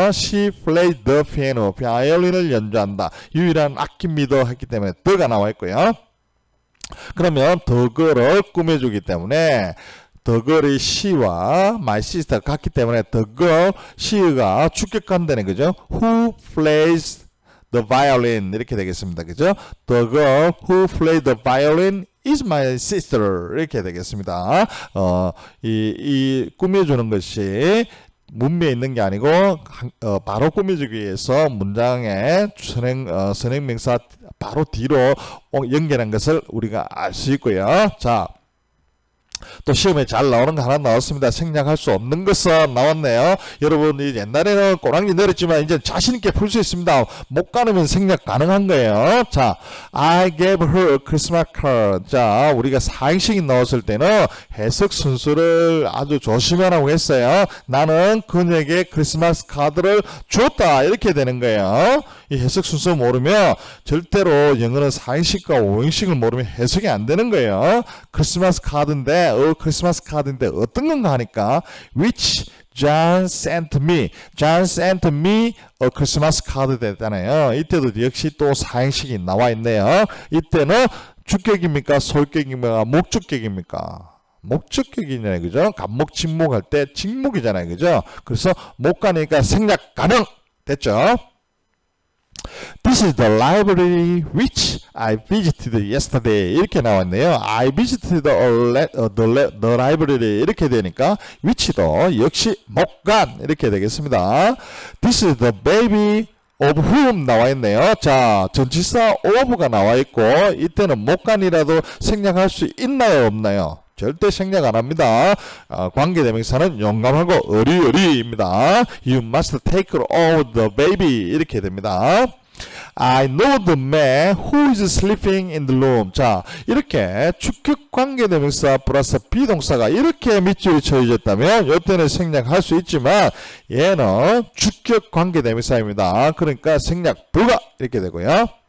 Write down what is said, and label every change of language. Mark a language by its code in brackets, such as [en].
[en] She plays the piano. [ko] 바이올린을 연주한다. 유일한 악기입니다. 했기 때문에 the가 나와 있고요. 그러면 the girl을 꾸며주기 때문에 the girl이 she와 my sister 같기 때문에 the girl, she가 주격관되는 거죠. [en] Who plays the violin [ko] 이렇게 되겠습니다. 그죠? [en] The girl who plays the violin is my sister [ko] 이렇게 되겠습니다. 이 꾸며주는 것이 문맥에 있는 게 아니고 바로 꾸며주기 위해서 문장의 선행명사 바로 뒤로 연결한 것을 우리가 알 수 있고요. 자, 또 시험에 잘 나오는 거 하나 나왔습니다. 생략할 수 없는 것은 나왔네요. 여러분 옛날에는 꼬랑지 내렸지만 이제 자신있게 풀 수 있습니다. 못 가누면 생략 가능한 거예요. 자, [en] I gave her a Christmas card. [ko] 자, 우리가 사행식이 나왔을 때는 해석 순서를 아주 조심하라고 했어요. 나는 그녀에게 크리스마스 카드를 줬다 이렇게 되는 거예요. 이 해석 순서 모르면 절대로 영어는 사행식과 오행식을 모르면 해석이 안 되는 거예요. 크리스마스 카드인데 크리스마스 카드인데 어떤 건가 하니까 [en] which John sent me. John sent me a Christmas card [ko] 됐잖아요. 이때도 역시 또 사행식이 나와 있네요. 이때는 주격입니까? 소격입니까? 목적격입니까? 목적격이잖아요. 그죠? 간목, 직목할 때 직목이잖아요. 그죠? 그래서 못 가니까 생략 가능! 됐죠? [en] This is the library which I visited yesterday. [ko] 이렇게 나왔네요. [en] I visited the library. [ko] 이렇게 되니까 which도 역시 목간 이렇게 되겠습니다. [en] This is the baby of whom [ko] 나와 있네요. 자, 전치사 of가 나와 있고 이때는 목간이라도 생략할 수 있나요? 없나요? 절대 생략 안 합니다. 관계대명사는 용감하고 어리어리입니다. [en] You must take care of the baby [ko] 이렇게 됩니다. [en] I know the man who is sleeping in the room. [ko] 자, 이렇게 주격 관계대명사 플러스 비동사가 이렇게 밑줄이 쳐졌다면 이때는 생략할 수 있지만 얘는 주격 관계대명사입니다. 그러니까 생략 불가 이렇게 되고요.